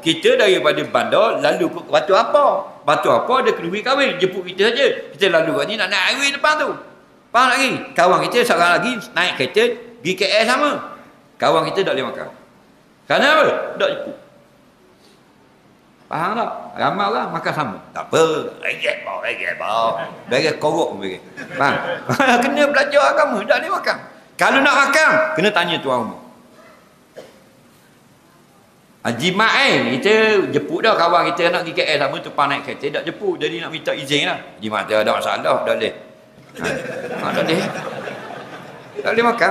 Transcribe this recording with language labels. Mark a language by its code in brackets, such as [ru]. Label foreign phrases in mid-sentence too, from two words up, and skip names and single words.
[ms] Kita daripada bandar lalu ke Batu Apa. Batu Apa ada kenduri kahwin. Jemput kita saja. Kita lalu kat ni nak naik highway depan tu. Faham lagi? Kawan kita seorang lagi naik kereta pergi KL sama. Kawan kita tak boleh makan. Kerana apa? Tak jemput. Faham tak? Ramai orang makan sama. Tak apa. Regek bau. Regek korok pun regek. Faham? Kena belajar agama. Tak boleh makan. Kalau nak makan, kena tanya tuan rumah. Jimat kita jemput dah kawan kita nak pergi KL sama tu naik kereta tak jemput, jadi nak minta izin lah. Jimat dia ada masalah, tak boleh. Tak boleh. Tak boleh makan.